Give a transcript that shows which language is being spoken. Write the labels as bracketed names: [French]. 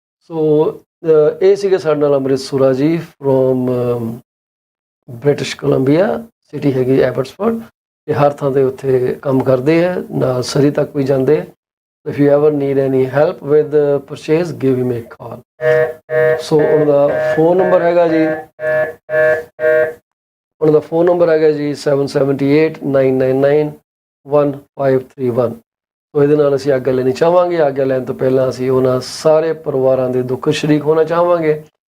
[Punjabi] So ਇਹ ਸੀਗੇ ਸਾਡੇ ਨਾਲ ਅੰਮ੍ਰਿਤ ਸੁਰਾ ਜੀ ਫਰੋਮ ਬ੍ਰਿਟਿਸ਼ ਕੋਲੰਬੀਆ, ਸਿਟੀ ਹੈਗੀ ਐਬਟਸਫੋਰਡ। ਇਹ ਹਰ ਥਾਂ ਦੇ ਉੱਥੇ ਕੰਮ ਕਰਦੇ ਆ, ਨਾਲ ਸਰੀ ਤੱਕ ਵੀ ਜਾਂਦੇ ਆ। [English] If you ever need any help with the purchase, give him a call. [Punjabi] So ਉਹਨਾਂ ਦਾ ਫੋਨ ਨੰਬਰ ਹੈਗਾ ਜੀ 7789991531। ਸੋ ਇਹਦੇ ਨਾਲ ਅਸੀਂ ਆਗਿਆ ਲੈਣੀ ਚਾਹਾਂਗੇ। ਆਗਿਆ ਲੈਣ ਤੋਂ ਪਹਿਲਾਂ ਅਸੀਂ ਉਹਨਾਂ ਸਾਰੇ ਪਰਿਵਾਰਾਂ ਦੇ ਦੁੱਖ ਸ਼ਰੀਕ ਹੋਣਾ ਚਾਹਾਂਗੇ